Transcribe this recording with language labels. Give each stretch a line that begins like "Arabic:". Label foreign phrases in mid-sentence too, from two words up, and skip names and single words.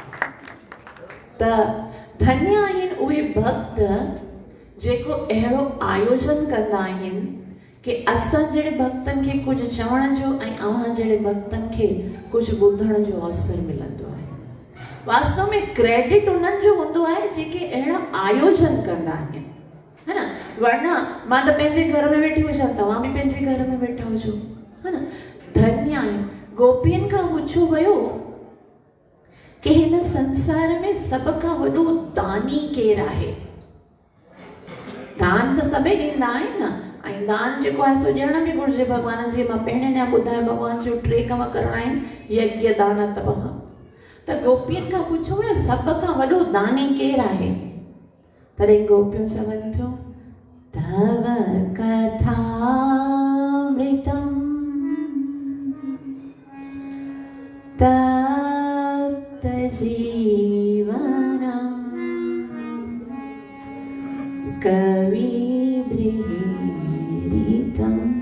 Sindhi: त धन्य आहिनि उहे भक्त जेको अहिड़ो आयोजन कंदा आहिनि कि असां जहिड़े भक्तनि खे कुझु चवण जो ऐं अव्हां जहिड़े भक्तनि खे कुझु ॿुधण जो अवसर मिलंदो आहे। वास्तव में क्रेडिट उन्हनि जो हूंदो आहे जेके अहिड़ा आयोजन कंदा आहिनि, है न। वरना मां त पंहिंजे घर में वेठी हुजां, तव्हां बि पंहिंजे घर में वेठा हुजो, है न। धन्य आहिनि। गोपियुनि खां पुछियो वियो कि हिन संसार में सब खां वॾो दानी केरु आहे? दान त सभई ॾींदा आहिनि न, ऐं दान जेको आहे सो ॾियण बि घुरिजे भॻवान जी। मां पहिरें ॾियां ॿुधायो भॻवान जो 3 कम करणा आहिनि, यज्ञ दान तपः। त गोपियुनि खां पुछो वियो सब खां वॾो दानी केरु आहे? तॾहिं गोपियूं चवनि थियूं
Sanskrit: तव कथामृतम् तप्त जीवनम् कविभिरीडितम्